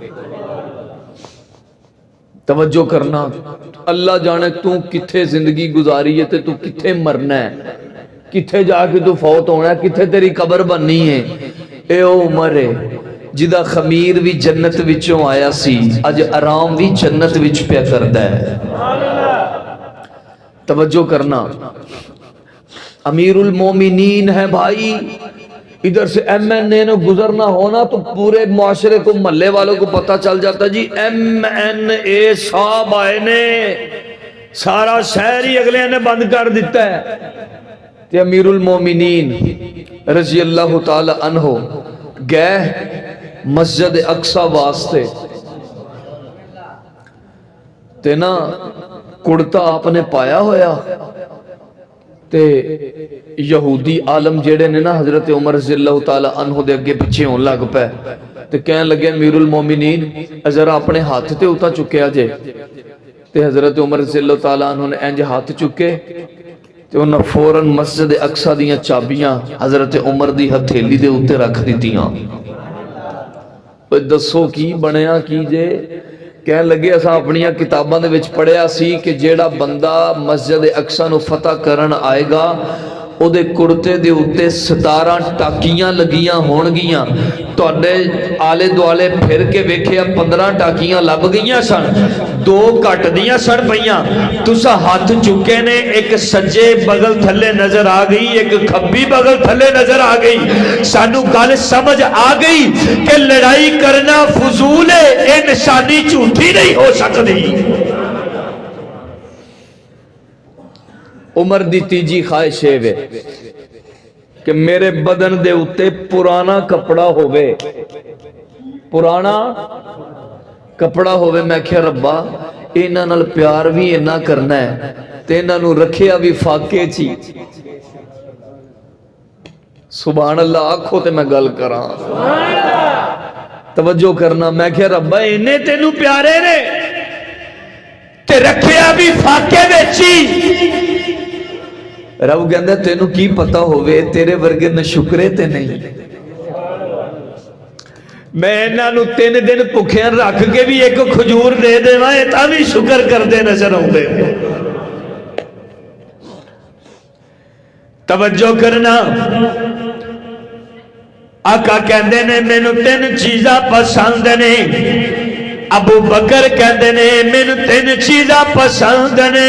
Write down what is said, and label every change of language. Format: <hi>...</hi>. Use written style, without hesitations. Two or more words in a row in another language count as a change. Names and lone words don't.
<pa>توجہ کرنا، اللہ جانے تو کتھے زندگی گزاری ہے تے تو کتھے مرنا ہے، کتھے جا کے تو فوت ہونا ہے، کتھے تیری قبر بننی ہے. اے او عمر ہے جدا خمیر بھی جنت وچوں آیا سی، اج آرام بھی جنت وچ پیا کردا ہے. توجہ کرنا، امیر المومنین ہے بھائی.</pa> <ur>ادھر سے ایم این اے نے گزرنا ہونا تو پورے معاشرے کو، محلے والوں کو پتہ چل جاتا</ur> <pa>جی ایم این اے صاحب آئے نے، سارا شہر ہی اگلے نے بند کر دیتا ہے. تے امیر المومنین</pa> <ar>رضی اللہ تعالی عنہ</ar> <pa>گئے مسجد اقصی واسطے، تے نا کڑتا آپ نے پایا ہویا، تے یہودی عالم جیڑے نے نا حضرت عمر</pa> <ar>رضی اللہ تعالی عنہ</ar> <pa>دے اگے پیچھے ہون لگ پے، تے کہن لگے امیر المومنین ذرا اپنے ہاتھ تے اتا چکیا جے. تے حضرت عمر</pa> <ar>رضی اللہ تعالی عنہ</ar> <pa>نے انج ہاتھ چکے تے انہاں فوراً مسجد اقصی دیاں چابیاں حضرت عمر دی ہتھیلی دے اوتے رکھ دتیاں. دسو کی بنیا کی جے؟ کہنے لگے اساں اپنی کتاباں دے وچ پڑھیا سی کہ جیڑا بندہ مسجد اقصی نو فتح کرن آئے گا او دے کرتے دے اوتے 17 ٹاکیاں لگیاں ہون گیاں. تواڈے آلے دوالے پھر کے ویکھیا 15 ٹاکیاں لب گئیاں سن، 2 کٹ دیاں سن پئیاں. تسا ہاتھ چکے نے، ایک سجے بغل تھلے نظر آ گئی، ایک کھبی بغل تھلے نظر آ گئی. سانو گل سمجھ آ گئی کہ لڑائی کرنا فضول ہے، اے نشانی جھوٹی نہیں ہو سکتی. عمر دی تیجی خواہش ہے کہ میرے بدن دے اتے پرانا کپڑا ہوئے، پرانا کپڑا ہوئے. میں کہا ربا انہاں نال پیار بھی انہاں کرنا ہے تے انہاں نو رکھیا بھی فاقے چی.</pa> <ar>سبحان اللہ</ar> <pa>آکھو تے میں گل کراں. توجہ کرنا، میں کہا ربا انہیں تینو پیارے نے تے رکھیا بھی فاقے وچی. رب کہندا تینو کی پتہ ہوئے تیرے ورگے نہ شکرے تے نہیں. میں انہاں نو 3 دن بھکھیاں رکھ کے بھی ایک کھجور دے دیواں تا بھی شکر کردے نظر آؤندے. توجہ کرنا، آقا کہندے نے مینوں 3 چیزاں پسند نے. ابو بکر کہندے نے مینوں 3 چیزاں پسند نے.</pa>